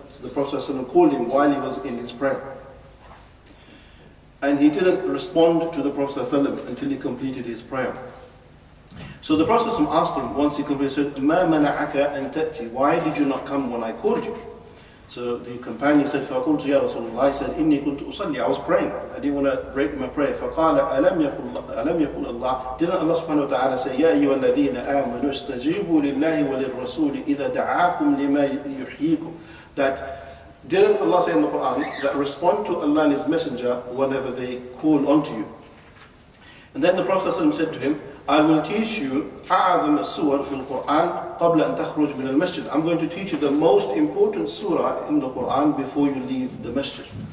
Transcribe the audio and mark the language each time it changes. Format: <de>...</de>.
<en>So the Prophet ﷺ called him while he was in his prayer. And he didn't respond to the Prophet ﷺ until he completed his prayer. So the Prophet ﷺ asked him, once he completed, said,</en> <ar>مَا مَنَعَكَ أَن تَأْتِي?</ar> <en>Why did you not come when I called you? So the companion said,</en> <ar>فَقُلْتُ يَا رَسُولَ اللَّهِ,</ar> <en>I said,</en> <ar>إِنِّي كُنْتُ أُصَلِّي,</ar> <en>I was praying. I didn't want to break my prayer.</en> <ar>فَقَالَ أَلَمْ يَقُلْ اللَّهِ,</ar> <en>didn't Allah subhanahu wa ta'ala say,</en> <ar>يَا أَيُّهَا الَّذِينَ آمَنُوا اسْتَجِيبُوا لِلَّهِ وَلِلرَّسُولِ إِذَا دَعَاكُمْ لِمَا يُحْيِيكُمْ?</ar> <en>That didn't Allah say in the Quran that respond to Allah and His Messenger whenever they call onto you? And then the Prophet ﷺ said to him, I will teach you</en> <ar>أعظم السور في القرآن قبل أن تخرج من المسجد.</ar> <en>I'm going to teach you the most important surah in the Quran before you leave the masjid.</en>